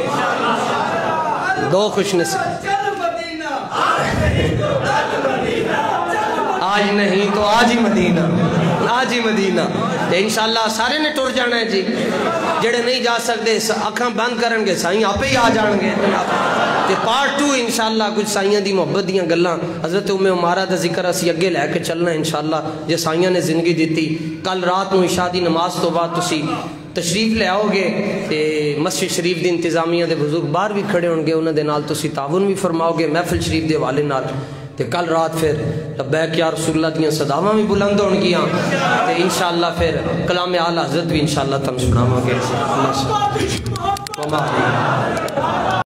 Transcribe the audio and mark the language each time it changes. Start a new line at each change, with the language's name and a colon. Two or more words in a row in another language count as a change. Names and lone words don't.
Urdu: 2 خوش نصیب آج نہیں تو آج ہی مدینہ, آج ہی مدینہ.
Punjabi: انشاءاللہ سارے نے ٹر جانا ہے جی. جڑے نہیں جا سکتے اکھاں بند کرن گے سائیں آپ ہی آ جان گے. پارٹ 2 انشاءاللہ کچھ سائیاں دی محبت دیاں گلاں حضرت ام عمارہ دا ذکر اسی اگے لے کے چلنا ہے انشاءاللہ. جے سائیاں نے زندگی دیتی کل رات نو عشاء دی نماز تو بعد تسی تشریف لے آؤ گے تے مسجد شریف دی انتظامیہ دے بزرگ باہر بھی کھڑے ہون گے, انہاں دے نال تسی تعاون بھی فرماؤ گے محفل شریف دے حوالے نال. تے کل رات پھر
Arabic: لبیک یا رسول اللہ
Punjabi: دیاں صداواں بھی بلند ہون گیاں تے انشاءاللہ پھر کلام اعلی حضرت بھی انشاءاللہ تم سناواں گے.